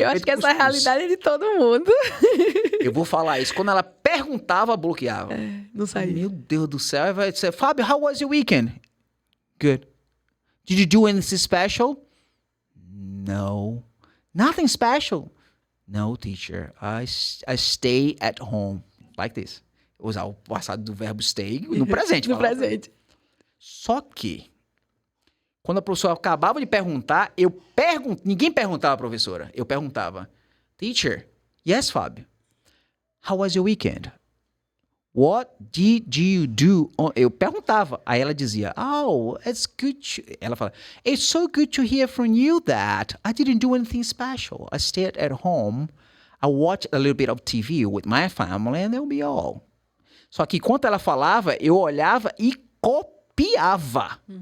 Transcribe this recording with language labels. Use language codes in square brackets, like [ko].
[pt] Eu acho que essa é a realidade de todo mundo. Eu vou falar isso. Quando ela perguntava, bloqueava. Não saía. Meu Deus do céu. Aí vai dizer, [en] Fábio, how was your weekend? Good. Did you do anything special? No. Nothing special? No, teacher. I stay at home. Like this. [pt] Usar o passado do verbo stay no presente. No presente. Só que quando a professora acabava de perguntar, ninguém perguntava à professora. Eu perguntava, [en] teacher, yes, Fábio, how was your weekend? What did you do? [pt] Eu perguntava. Aí ela dizia, [en] oh, it's good [pt] Ela fala, [en] it's so good to hear from you that I didn't do anything special. I stayed at home. I watched a little bit of TV with my family and that'll be all. [pt] Só que enquanto ela falava, eu olhava e copiava.